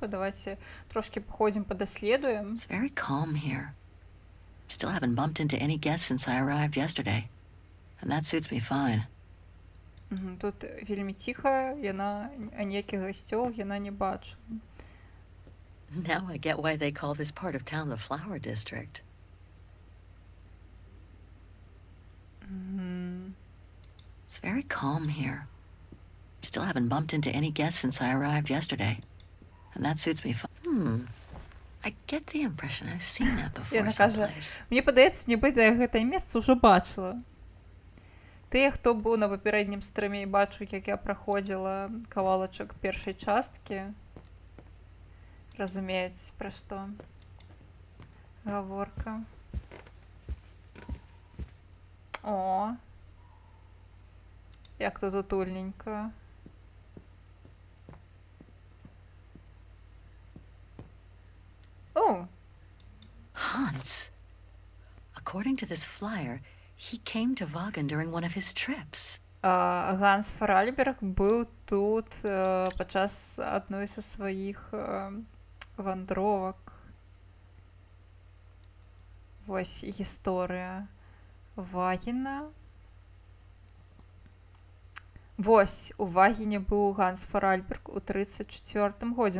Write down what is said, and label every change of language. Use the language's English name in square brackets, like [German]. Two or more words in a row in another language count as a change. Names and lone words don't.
[Belarusian] Давайте трошки походзім, падаследуем. [English] It's very calm here. Still haven't bumped into any guests since I arrived yesterday. And that suits me fine. [Belarusian] Тут вельмі ціха, яна ніякіх гасцёў яна не бачыла. [English] Now I get why they call this part of town the Flower District. It's very calm here. Still haven't bumped into any guests since I arrived yesterday. And that suits me fine. I get the impression I've seen that before [Belarusian] Яна кажа, мне падаецца, нібыта я гэтае месца ўжо бачыла. Тыя, хто быў на папярэднім стрыме і бачыў, як я праходзіла кавалачак першай часткі, разумеюць, пра што гаворка. О, як тут утульненька. О! Hans. [English] According to this flyer, he came to Wagen during one of his trips. [Belarusian] Ганс Фаральберг быў тут падчас адной са сваіх вандровак. Вось гісторыя Вагена. Вось, у Вагене быў Ганс Фаральберг у 34-м годзе.